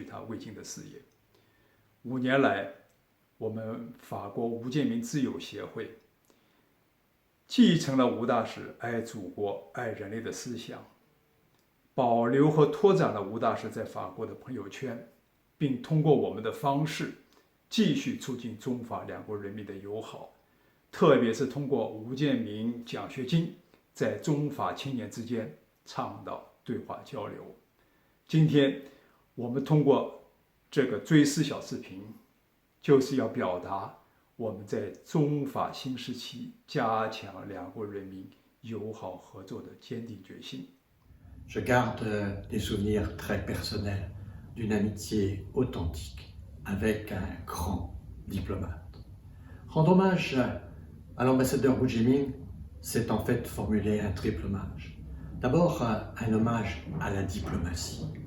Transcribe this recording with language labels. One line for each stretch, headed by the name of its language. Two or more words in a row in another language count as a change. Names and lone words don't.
Chinese: 他未尽的事业。5年来，我们法国吴建民之友协会继承了吴大使爱祖国、爱人类的思想，保留和拓展了吴大使在法国的朋友圈，并通过我们的方式继续促进中法两国人民的友好，特别是通过吴建民奖学金在中法青年之间倡导对话交流。今天我们通过这个追思小视频，就是要表达我们在中法新时期加强两国人民友好合作的坚定决心。
French: Je garde des souvenirs très personnels d'une amitié authentique avec un grand diplomate. Rendre hommage à l'ambassadeur Wu Jimin, c'est en fait formuler un triple hommage. D'abord, un hommage à la diplomatie.